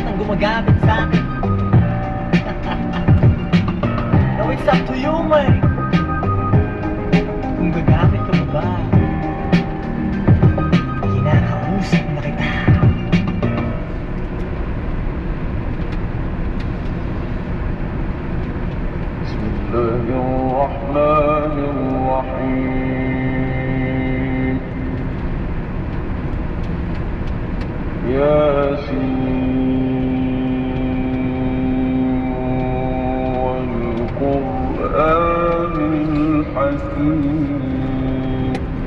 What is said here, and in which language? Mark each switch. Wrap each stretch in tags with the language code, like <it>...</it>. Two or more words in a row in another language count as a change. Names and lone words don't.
<tl>gumagapit sa akin.</tl> <en>Now it's up to you, man.</en> <tl>Kung gagamit ka pa ba, kinakausap na kita.</tl> <ar>بسم الله الرحمن الرحيم. يس والقرآن الحكيم.</ar>